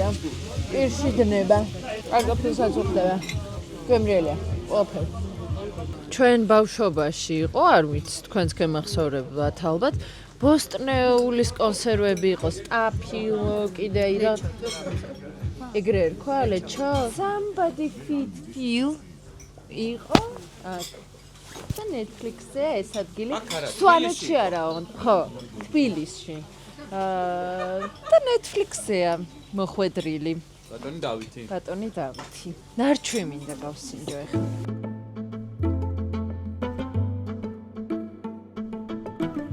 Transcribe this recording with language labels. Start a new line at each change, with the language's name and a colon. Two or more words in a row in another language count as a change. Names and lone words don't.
Georgian: პირში დნება. კარტოფილსაც უხდება. გემრიელია. ყველაფერი. ჩვენ ბავშვობაში იყო, არ ვიცი, თქვენს გემახსოვრებათ ალბათ, ბოსტნეულის კონსერვები იყო, სტაფილო, კიდე ირა. ეგრე ერქვა, ლეჩო? Somebody feed Phil იყო აქ. და Netflix-ზე ეს ადგილი. სვანეთში არაო, ხო, თბილისში. და Netflix-ზეა მოხვედრილი. ბატონი დავითი. ბატონი დავითი. ნარჩვი მინდა გავსინჯო ეხლა.